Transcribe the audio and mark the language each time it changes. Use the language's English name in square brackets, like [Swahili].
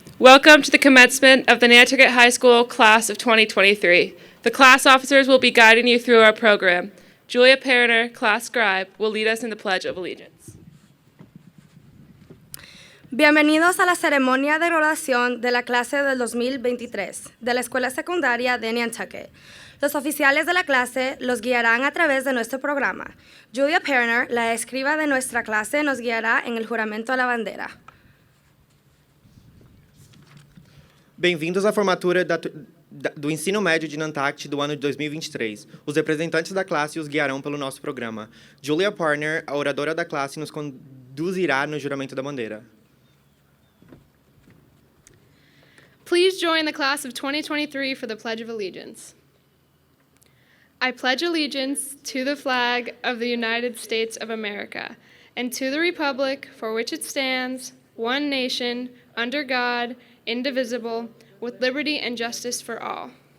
[English] Welcome to the commencement of the Nantucket High School class of 2023. The class officers will be guiding you through our program. Julia Perriner, class scribe, will lead us in the Pledge of Allegiance. [Spanish] Bienvenidos a la ceremonia de graduación de la clase del 2023 de la Escuela Secundaria de Nantucket. Los oficiales de la clase los guiarán a través de nuestro programa. Julia Perriner, la escriba de nuestra clase, nos guiará en el juramento a la bandera. [Portuguese] Bem-vindos à formatura do ensino médio de Nantucket do ano de 2023. Os representantes da classe os guiarão pelo nosso programa. Julia Perriner, a oradora da classe, nos conduzirá no juramento da bandeira. [English] Please join the class of 2023 for the Pledge of Allegiance. I pledge allegiance to the flag of the United States of America and to the republic for which it stands, one nation, under God, indivisible, with liberty and justice for all.